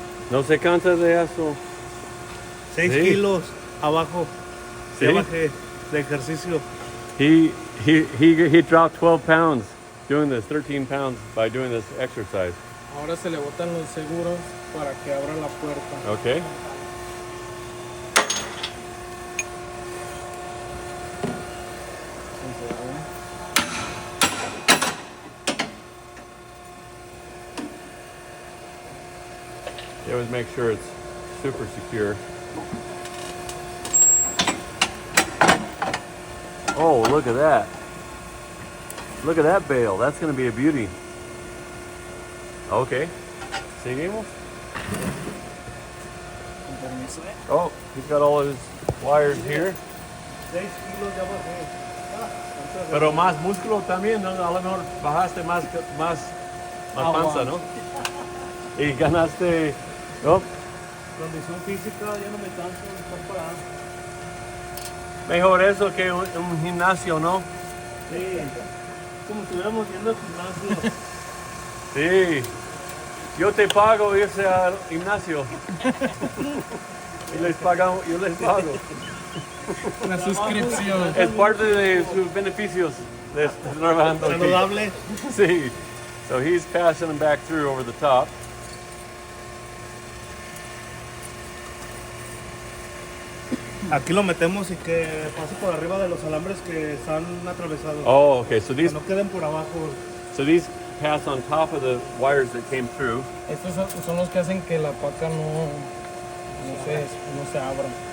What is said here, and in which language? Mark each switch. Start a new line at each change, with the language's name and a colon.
Spanish: No se cansa de eso. 6 Sí. kilos abajo. Sí. Ya bajé de ejercicio.
English: He dropped 12 pounds doing this, 13 pounds by doing this exercise.
Spanish: Ahora se le botan los seguros para que abra la puerta.
English: Okay. You always make sure it's super secure. Oh, look at that. Look at that bale. That's going to be a beauty. Okay.
Spanish: Seguimos.
English: Oh, he's got all of his wires here.
Spanish: 6 kilos ya bajé. Pero más músculo también, ¿no? A lo mejor bajaste más panza, ¿no? Y ganaste, ¿no? Condición física, ya no me canso de estar parado. Mejor eso que un gimnasio, ¿no? Sí, como si estuviéramos yendo al gimnasio. Sí. Yo te pago irse al gimnasio. Y yo les pago. Una suscripción. Es parte de sus beneficios de estar trabajando aquí. Saludable. Sí.
English: So he's passing them back through over the top.
Spanish: Aquí lo metemos y que pase por arriba de los alambres que están atravesados.
English: Oh, okay. So
Spanish: Que
English: these
Spanish: no queden por abajo.
English: pass on top of the wires that came through.
Spanish: Estos son los que hacen que la paca no se abra.